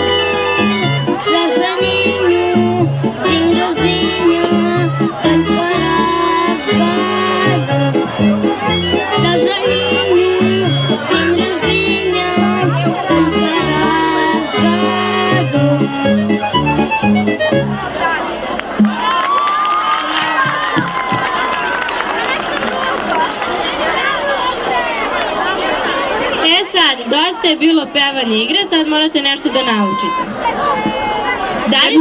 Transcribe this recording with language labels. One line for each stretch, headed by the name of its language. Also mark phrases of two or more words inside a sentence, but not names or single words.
Russian: К сожалению, день рождения только раз в году. К сожалению, день рождения только раз в году.
Serbian: Sad, dosta je bilo pevanje igre, sad morate nešto da naučite. Da li